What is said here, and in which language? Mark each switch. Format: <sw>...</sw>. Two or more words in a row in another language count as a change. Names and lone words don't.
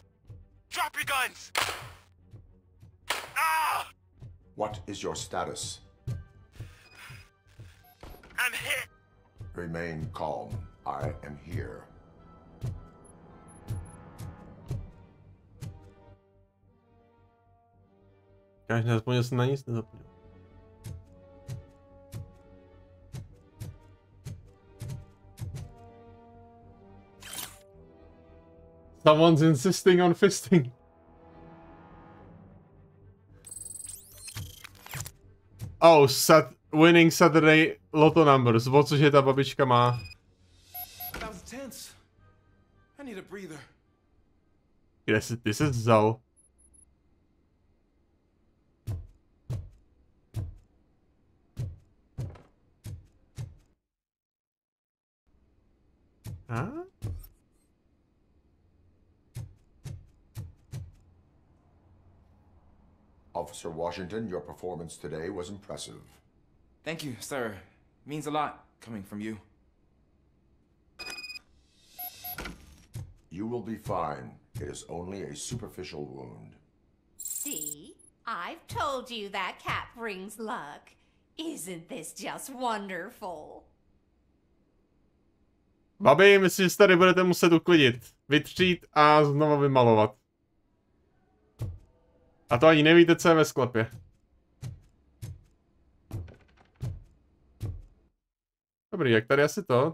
<en>Drop your guns. Ah! What is your status? I'm hit. Remain calm. I am here.</en> <cs>Každý aspoň jsem na nic nezapomněl.</cs> <en>Someone's insisting on fisting. Oh, winning Saturday lotto numbers.</en> <cs>O cože ta babička má?</cs> <en>That was tense. I need a breather.</en> <cs>Kde jsi ty se vzal? Huh?</cs> <en>Officer Washington, your performance today was impressive. Thank you, sir. Means a lot coming from you. You will be fine. It is only a superficial wound. See? I've told you that cat brings luck. Isn't this just wonderful?</en> <cs>Babi, myslím, že se tady budete muset uklidit, vytřít a znovu vymalovat. A to ani nevíte, co je ve sklepě. Dobrý, jak tady asi to?</cs>